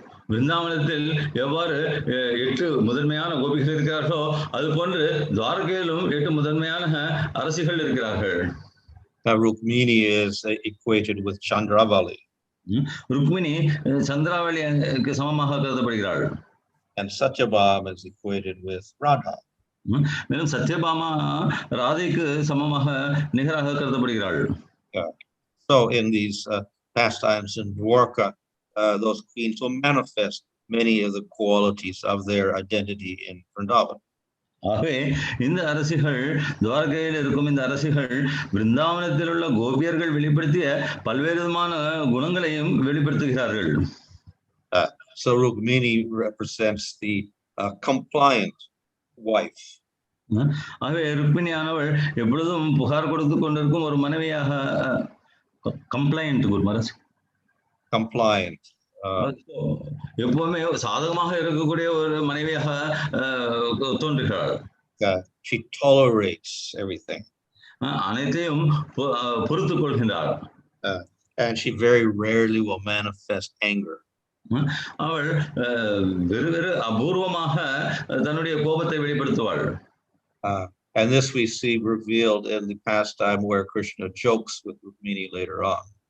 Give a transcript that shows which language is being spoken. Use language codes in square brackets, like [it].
[ta] விருந்தாவனத்தில் எவ்வாறு 8 முதன்மையான கோபிகள் இருக்கிறார்களோ அது போன்று துவாரகையிலும் 8 முதன்மையான அரசிகள் இருக்கிறார்கள். [en] Rukmiṇī is equated with Chandravali. [ta] Rukmini சந்திராவளிக்கு சமமாக கருதப்படுகிறாள். [en] And Satyabhama is equated with Radha. [ta] மேலும் சத்யபாமா ராதைக்கு சமமாக நிகராக கருதப்படுகிறாள். [en] So in these pastimes in Dwarka, those queens will manifest many of the qualities of their identity in Vrindavan. [ta] ஆகவே இந்த அரசிகள், துவாரகையில் இருக்கும் இந்த அரசிகள் பிருந்தாவனத்தில் உள்ள கோபியர்கள் வெளிப்படுத்திய பல்வேறு விதமான குணங்களையும் வெளிப்படுத்துகிறார்கள். [en] So Rukmiṇī represents the compliant wife. [ta] ஆகவே ருக்மிணியானவள் எப்பொழுதும் புகார் கொடுத்து கொண்டிருக்கும் ஒரு மனைவியாக, கம்ப்ளைண்ட் [en] Compliant. [ta] எப்பவுமே சாதகமாக இருக்கக்கூடிய ஒரு மனைவியாக தோன்றுகிறாள். [en] She tolerates everything. [ta] அனைத்தையும் பொறுத்துக் கொள்கின்றாள். [en] And she very rarely will manifest anger. [ta] அவள் வெறு அபூர்வமாக தன்னுடைய கோபத்தை வெளிப்படுத்துவாள். [en] And this we see revealed in the pastime where Kṛṣṇa jokes with Rukmiṇī later on.